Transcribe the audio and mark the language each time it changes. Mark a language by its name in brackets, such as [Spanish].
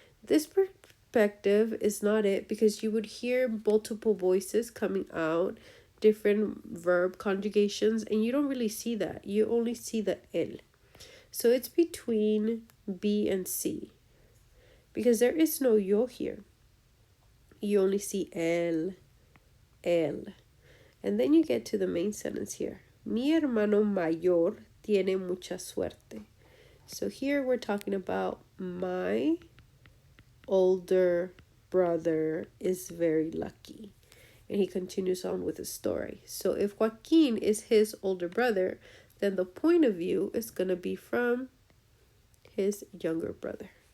[English] This perspective is not it, because you would hear multiple voices coming out, different verb conjugations, and you don't really see that. You only see the él. So it's between B and C, because there is no yo here. You only see él. And then you get to the main sentence here. [Spanish] Mi hermano mayor tiene mucha suerte. [English] So here we're talking about my older brother is very lucky. And he continues on with his story. So if Joaquin is his older brother, then the point of view is going to be from his younger brother.